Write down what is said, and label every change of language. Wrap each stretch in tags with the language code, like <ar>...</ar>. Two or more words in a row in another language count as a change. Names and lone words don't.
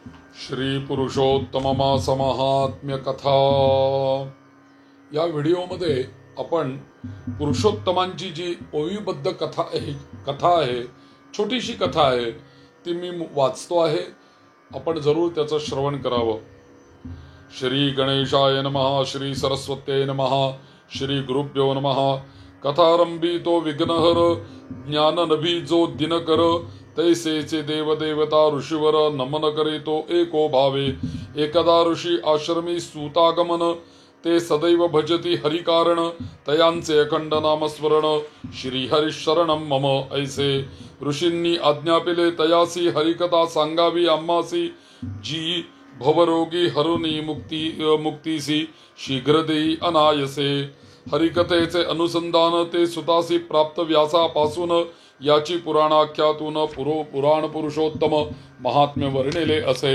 <mr>श्री पुरुषोत्तम समाहात्म्य कथा या व्हिडिओमध्ये आपण पुरुषोत्तमांची जी ओवीबद्ध कथा आहे छोटीशी कथा आहे ती मी वाचतो आहे. आपण जरूर त्याचं श्रवण करावं.</mr> <sa>श्री गणेशाय नमः. श्री सरस्वत्यै नमः. श्री गुरुभ्यो नमः.</sa> <mr>कथारंभी तो विघ्नहर ज्ञान नभी जो दिनकर तैसेचे देवदेवता ऋषीवर नमन करी तो एको भावे. एकदा ऋषी आश्रमी सूतागमन ते सदैव भजती हरिकारण तयांचे अखंड नामस्मरण</mr> <sa>श्री हरिशरणम मम.</sa> <mr>ऐसे ऋषींनी आज्ञापिले तयासी हरिकथा सांगावी आम्हासी जी भवरोगी हरुनी मुक्तीसी शीघ्र देई अनायसे. हरिकथेचे अनुसंधान ते सुतासी प्राप्त व्यासापासून याची पुराणाख्यातून पुराण पुरुषोत्तम महात्म्य वर्णिले असे.</mr>